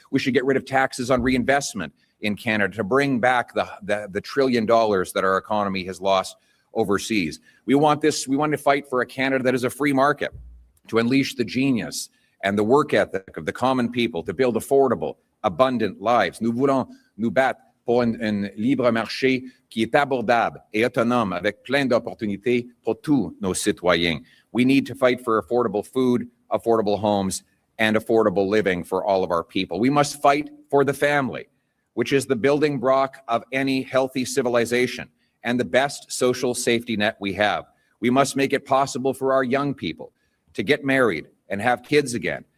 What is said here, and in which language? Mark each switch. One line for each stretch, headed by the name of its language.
English: We should get rid of taxes on reinvestment in Canada to bring back the $1 trillion that our economy has lost overseas. We want to fight for a Canada that is a free market, to unleash the genius and the work ethic of the common people, to build affordable, abundant lives.
French: Nous voulons nous battre pour un libre marché qui est abordable et autonome avec plein d'opportunités pour tous nos citoyens.
English: We need to fight for affordable food, affordable homes, and affordable living for all of our people. We must fight for the family, which is the building block of any healthy civilization and the best social safety net we have. We must make it possible for our young people to get married and have kids again.